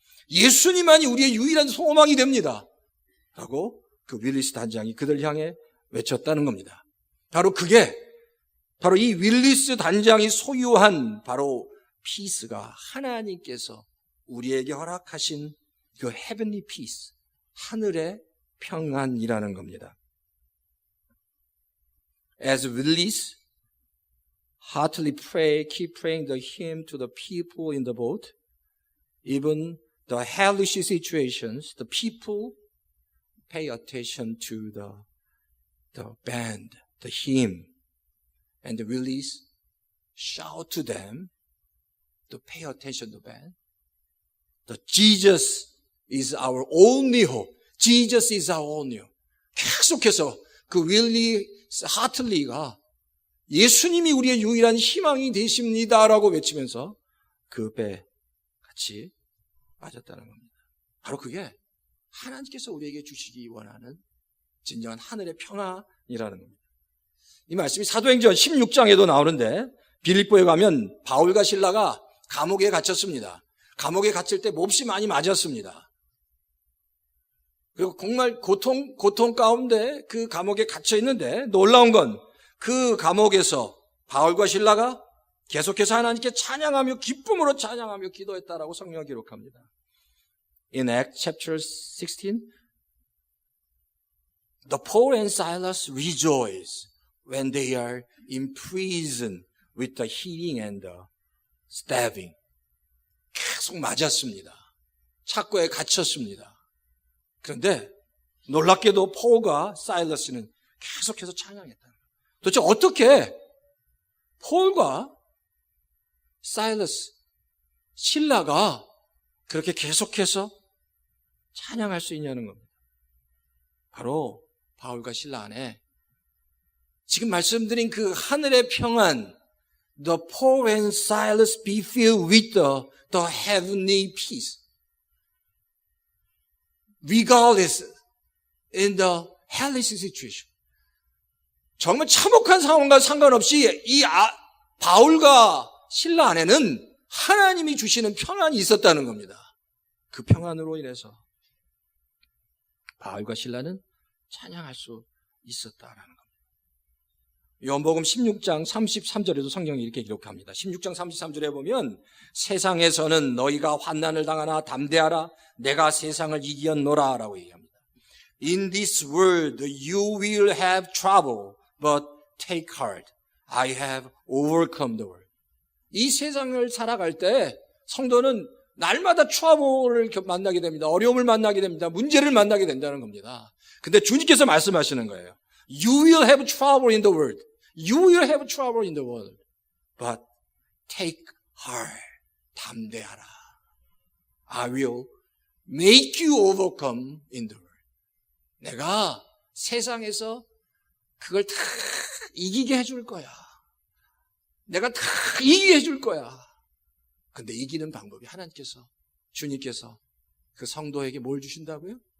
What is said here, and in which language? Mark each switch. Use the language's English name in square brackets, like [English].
[Korean] 예수님만이 우리의 유일한 소망이 됩니다. 라고 그 윌리스 단장이 그들 향해 외쳤다는 겁니다. 바로 이 윌리스 단장이 소유한 바로 피스가 하나님께서 우리에게 허락하신 그 헤븐리 피스, 하늘의 평안이라는 겁니다. [English] As Willis heartily keep praying the hymn to the people in the boat, even the hellish situations, the people pay attention to the band, the hymn, and Willis shout to them to pay attention to the band. The Jesus is our only hope. Jesus is our only hope. [Korean] 계속해서 그 윌리 하틀리가 예수님이 우리의 유일한 희망이 되십니다라고 외치면서 그 배 같이 빠졌다는 겁니다. 바로 그게 하나님께서 우리에게 주시기 원하는 진정한 하늘의 평안이라는 겁니다. 이 말씀이 사도행전 16장에도 나오는데 빌립보에 가면 바울과 실라가 감옥에 갇혔습니다. 감옥에 갇힐 때 몹시 많이 맞았습니다. 그리고 정말 고통 가운데 그 감옥에 갇혀 있는데 놀라운 건 그 감옥에서 바울과 실라가 계속해서 하나님께 찬양하며 기쁨으로 찬양하며 기도했다라고 성경이 기록합니다. [English] In Acts chapter 16, the Paul and Silas rejoice when they are in prison with the hitting and the stabbing. [Korean] 계속 맞았습니다. 착고에 갇혔습니다. 그런데 놀랍게도 폴과 사일러스는 계속해서 찬양했다. 도대체 어떻게 폴과 사일러스, 실라가 그렇게 계속해서 찬양할 수 있냐는 겁니다. 바로 바울과 실라 안에 지금 말씀드린 그 하늘의 평안, [English] the Paul and Silas be filled with the heavenly peace. Regardless in the hellish situation. [Korean] 정말 참혹한 상황과 상관없이 이 바울과 실라 안에는 하나님이 주시는 평안이 있었다는 겁니다. 그 평안으로 인해서 바울과 실라는 찬양할 수 있었다라는 겁니다. 요한복음 16장 33절에도 성경이 이렇게 기록합니다. 16장 33절에 보면 세상에서는 너희가 환난을 당하나 담대하라 내가 세상을 이겼노라 라고 얘기합니다. [English] In this world you will have trouble but take heart. I have overcome the world. [Korean] 이 세상을 살아갈 때 성도는 날마다 트러블을 만나게 됩니다. 어려움을 만나게 됩니다. 문제를 만나게 된다는 겁니다. 근데 주님께서 말씀하시는 거예요. [English] You will have trouble in the world. You will have trouble in the world. But take heart. [Korean] 담대하라. [English] I will make you overcome in the world. [Korean] 내가 세상에서 그걸 다 이기게 해줄 거야. 내가 다 이기게 해줄 거야. 근데 이기는 방법이 하나님께서, 주님께서 그 성도에게 뭘 주신다고요?